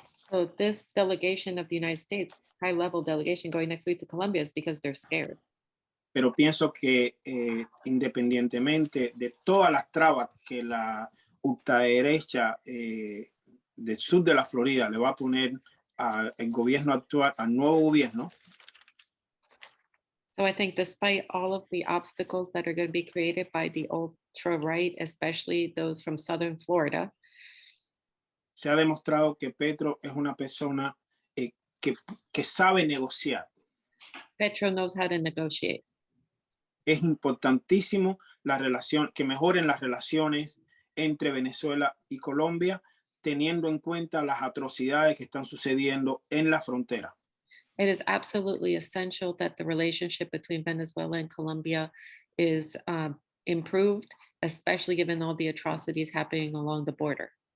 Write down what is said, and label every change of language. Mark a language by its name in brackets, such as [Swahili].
[English] So this delegation of the United States high-level delegation going next week to Colombia is because they're scared. [Spanish] Pero pienso que independientemente de todas las trabas que la ultraderecha del sur de la Florida le va a poner al gobierno actual, al nuevo gobierno, [English] So I think despite all of the obstacles that are going to be created by the ultra-right, especially those from southern Florida, [Spanish] se ha demostrado que Petro es una persona que sabe negociar. [English] Petro knows how to negotiate. [Spanish] Es importantísimo que mejoren las relaciones entre Venezuela y Colombia, teniendo en cuenta las atrocidades que están sucediendo en la frontera. [English] It is absolutely essential that the relationship between Venezuela and Colombia is improved, especially given all the atrocities happening along the border.